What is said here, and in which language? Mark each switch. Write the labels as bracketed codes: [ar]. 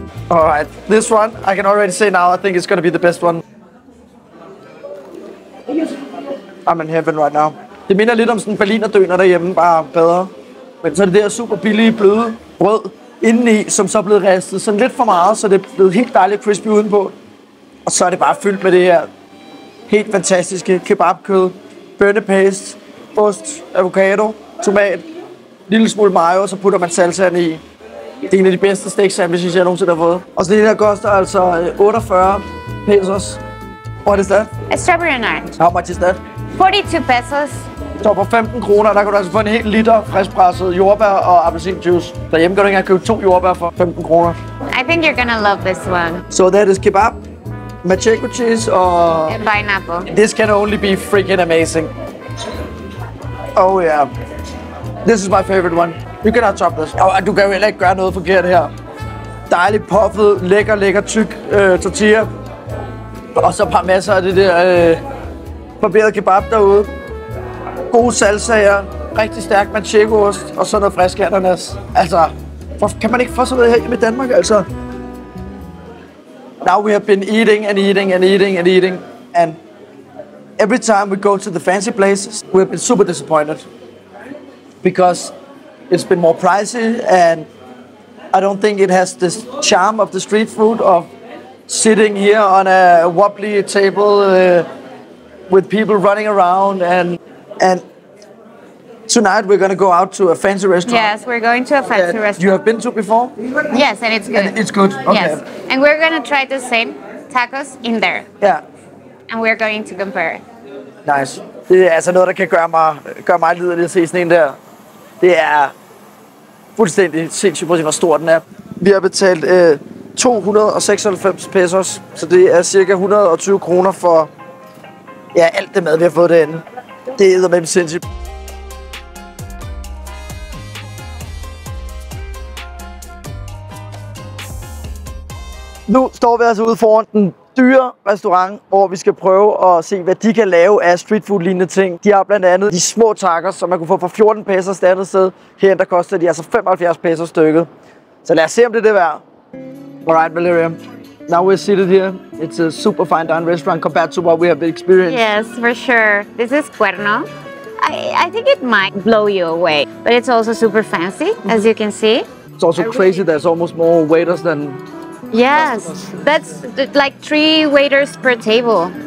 [en] All right, this one I can already say now. I think it's gonna be the best one. I'm in heaven right now. [da] Det minder lidt om sådan en berlinerdøner derhjemme, bare bedre. Men så er det der super billige bløde brød indeni, som så er blevet ristet sådan lidt for meget, så det er blevet helt dejligt crispy udenpå. Og så er det bare fyldt med det her helt fantastiske kebabkød, bønnepaste, ost, avocado, tomat, lille smule mayo, og så putter man salsaen i. Det er en af de bedste steak sandwiches, jeg nogensinde har fået. Og så det her koster altså 48 pesos. [en] What is that? A strawberry and orange. How much is that? 42 pesos. [da] Så for 15 kroner, der kan du altså få en hel liter friskpresset jordbær og appelsinjuice. Derhjemme kan du ikke engang købe 2 jordbær for 15 kroner. [en] I think you're gonna love this one. So that is kebab, manchego cheese og... And pineapple. This can only be freaking amazing. Oh yeah. This is my favorite one. You cannot top this. [da] Og du kan jo heller ikke gøre noget forkert her. Dejligt puffet, lækker tyk tortilla. Og så bare masser af det der barberet kebab derude. Gode salsaer, rigtig stærk manchego-ost og så noget frisk ananas. Altså, kan man ikke få sådan noget her hjemme i Danmark, altså? [en] Now we have been eating and eating and eating and eating, and every time we go to the fancy places, we have been super disappointed. Because it's been more pricey, and I don't think it has this charm of the street food of sitting here on a wobbly table with people running around, and tonight we're gonna go out to a fancy restaurant. Yes, we're going to a fancy restaurant. You have been to before? Yes, and it's good. And it's good. Okay. Yes, and we're gonna try the same tacos in there. Yeah. And we're going to compare. Nice. [da] Det er altså noget, der kan gøre mig liderlig at se sådan en der. Det er fuldstændig sindssygt, hvor stor den er. Vi har betalt 296 pesos, så det er cirka 120 kroner for alt det mad, vi har fået derinde. Det er eddermame sindssygt. Nu står vi altså ude foran den dyre restaurant, hvor vi skal prøve at se, hvad de kan lave af streetfood-lignende ting. De har blandt andet de små tacos, som man kunne få for 14 pesos det andet sted. Herinde der koster de altså 75 pesos stykket. Så lad os se, om det er værd. [en] Alright, Valeria. Now we're seated here. It's a super fine dining restaurant compared to what we have experienced. Yes, for sure. This is Cuerno. I think it might blow you away, but it's also super fancy, as you can see. It's also crazy. There's almost more waiters than... Yes, that's like 3 waiters per table.